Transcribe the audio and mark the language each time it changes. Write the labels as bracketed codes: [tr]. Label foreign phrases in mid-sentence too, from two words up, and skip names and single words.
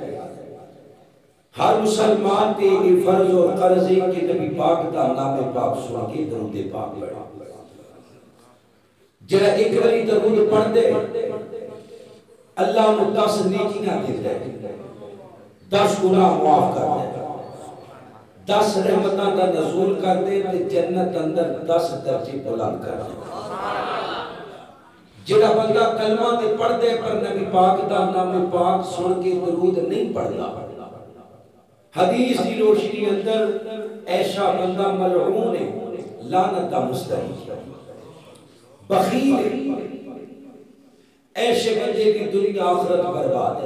[pa] ہر مسلمان تے فرض اور قرض ہے کہ نبی پاک دا نام پاک سن کے درود پاک پڑھا جرا ایک باری درود پڑھ دے اللہ انہوں 10 نیکی نہ دے دے 10 گناہ معاف کر دے 10 رحمتاں دا نزول کر دے تے جنت اندر 10 درجے بلند کر دے. جڑا بندہ کلمہ تے پڑھ دے پر نبی پاک دا نام پاک سن کے درود نہیں پڑھدا، حدیث کی روشنی اندر ایسا بندہ ملعون ہے، لعنت دا مستحق ہے، بخیل ہے، ایسے بندے کی دنیا آخرت برباد ہے.